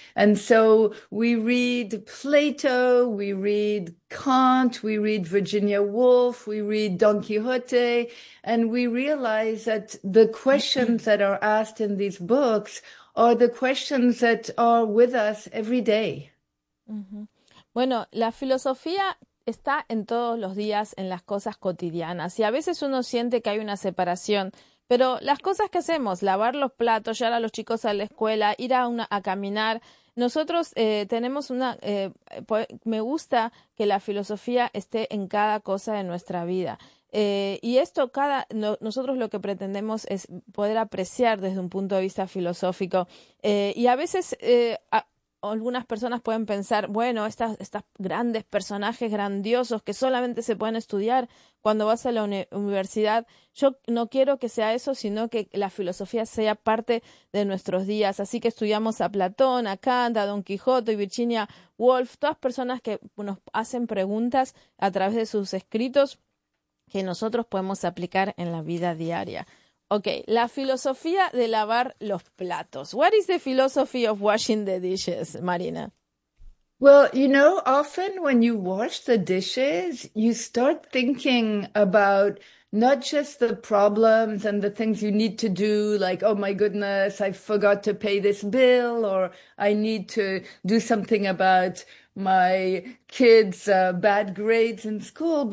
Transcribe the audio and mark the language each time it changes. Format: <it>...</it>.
<en>And so we read Plato, we read Kant, we read Virginia Woolf, we read Don Quixote, and we realize that the questions that are asked in these books are the questions that are with us every day. Mm-hmm.</en> <es>Bueno, la filosofía está en todos los días, en las cosas cotidianas. Y a veces uno siente que hay una separación Pero las cosas que hacemos, lavar los platos, llevar a los chicos a la escuela, ir a caminar, nosotros tenemos una... me gusta que la filosofía esté en cada cosa de nuestra vida. Y esto cada... nosotros lo que pretendemos es poder apreciar desde un punto de vista filosófico. Y a veces... algunas personas pueden pensar, bueno, estas grandes personajes grandiosos que solamente se pueden estudiar cuando vas a la universidad. Yo no quiero que sea eso, sino que la filosofía sea parte de nuestros días. Así que estudiamos a Platón, a Kant, a Don Quijote y Virginia Woolf, todas personas que nos hacen preguntas a través de sus escritos que nosotros podemos aplicar en la vida diaria. Okay, la filosofía de lavar los platos.</es> <en>What is the philosophy of washing the dishes, Marina? Well, you know, often when you wash the dishes, you start thinking about not just the problems and the things you need to do, like, oh my goodness, I forgot to pay this bill, or I need to do something about my kids' bad grades in school.</en>